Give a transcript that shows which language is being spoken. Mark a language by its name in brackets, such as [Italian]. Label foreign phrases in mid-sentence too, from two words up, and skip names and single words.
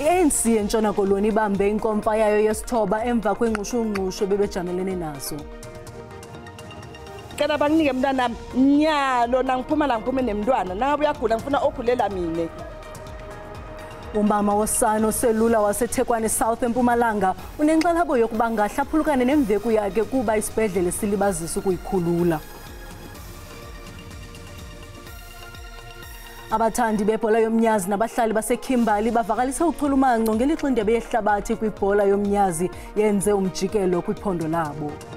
[Xhosa] I-ANC eNtshona Koloni ibambe inkomfa yayo yesithoba emva kwengxushungxushu bebejamelene nazo. [Swati] Kana banginike mntanami nyalo nangiphuma la ngiphume nemntwana nangabe uyagula ngifuna okhulela mina. [Xhosa] Umama wosana oselula waseThekwani South eMpumalanga unenxalabo yokuba ngahlaphulukane nemveku yakhe kuba isibhedlele silibazisa ukuyikhulula. Abathandi bebhola yomnyazi nabahlali baseKimberley bavakalisa uchulumanco ngelixa indebe yehlabathi kwibhola yomnyazi yenze umjikelo kwiphondo labo.